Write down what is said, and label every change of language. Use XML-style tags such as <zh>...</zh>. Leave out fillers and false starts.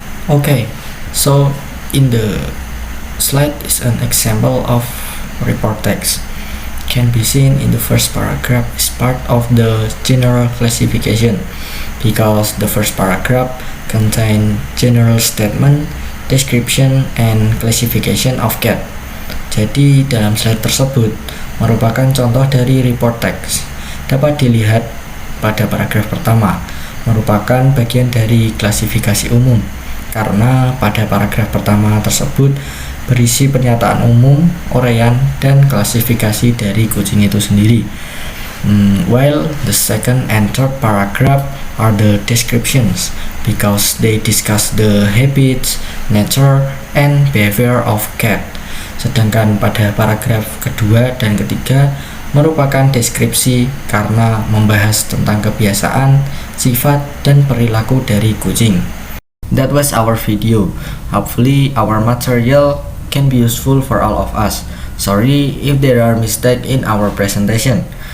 <en>Okay, so in the slide is an example of report text. Can be seen in the first paragraph is part of the general classification because the first paragraph contain general statement, description, and classification of cat.</en> <id>Jadi dalam slide tersebut merupakan contoh dari report text. Dapat dilihat pada paragraf pertama, merupakan bagian dari klasifikasi umum karena pada paragraf pertama tersebut berisi pernyataan umum, uraian, dan klasifikasi dari kucing itu sendiri.</id> <en>While the second and third paragraph are the descriptions because they discuss the habits, nature, and behavior of cat.</en> <id>Sedangkan pada paragraf kedua dan ketiga merupakan deskripsi karena membahas tentang kebiasaan, sifat, dan perilaku dari kucing.</id> <en>That was our video. Hopefully our material can be useful for all of us. Sorry if there are mistakes in our presentation.</en>